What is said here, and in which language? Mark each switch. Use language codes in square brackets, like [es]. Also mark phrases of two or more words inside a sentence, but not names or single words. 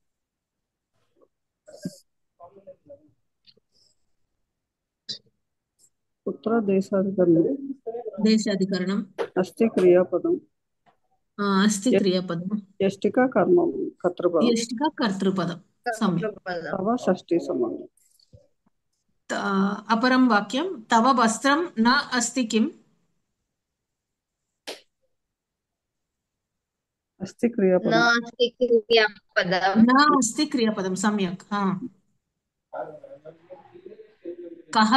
[sa] పుత్ర దేశాధికరణం, దేశాధికరణం. అస్తి క్రియాపదం, అస్తి క్రియాపదం, యష్టిక కర్మం కర్తృపదం, యష్టిక కర్తృపదం. సమ్యక్. కర్తృపదం. తవ షష్ఠీ సంబంధం. अपरं वाक्यं तव वस्त्रं न अस्ति किम्? అస్తి క్రియాపదం, नास्ति क्रियापदं. न अस्ति क्रियापदं. सम्यक्. कः